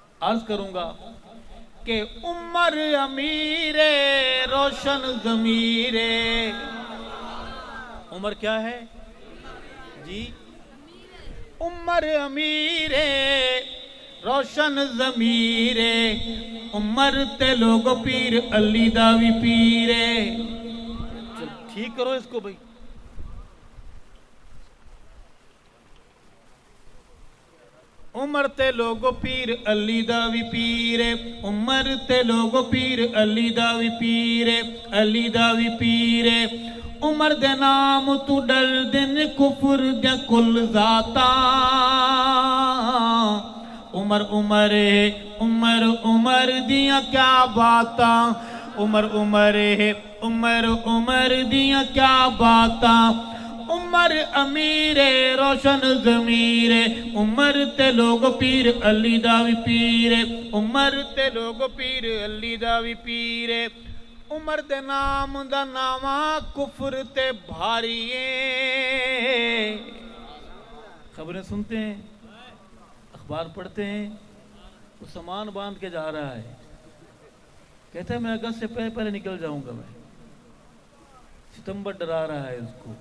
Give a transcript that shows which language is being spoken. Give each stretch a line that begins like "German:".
Urdu: عرض کروں گا کہ عمر امیر روشن ضمیر. عمر کیا ہے جی؟ عمر امیر روشن ضمیر.
Punjabi: عمر تے لوگو پیر علی دا وی پیر.
Urdu: چل ٹھیک کرو اس کو بھائی.
Punjabi: عمر تے لوگو پیر علی دا وی پیر. عمر تے لوگو پیر علی دا وی پیر. علی دا وی پیر. عمر دے نام تو ڈر دن کفر دے کل ذاتاں. عمر عمر عمر عمر دیاں کیا باتاں. عمر عمر عمر عمر دیاں کیا باتاں. عمر امیر روشن ضمیر. عمر تے لوگ پیر علی دا وی پیر. عمر تے لوگ پیر علی دا وی پیر. عمر دے نام دا نامہ کفر تے بھاری.
Urdu: خبریں سنتے ہیں اخبار پڑھتے ہیں. وہ سامان باندھ کے جا رہا ہے. کہتا ہے میں اگست سے پہلے نکل جاؤں گا. میں ستمبر ڈرا رہا ہے اس کو.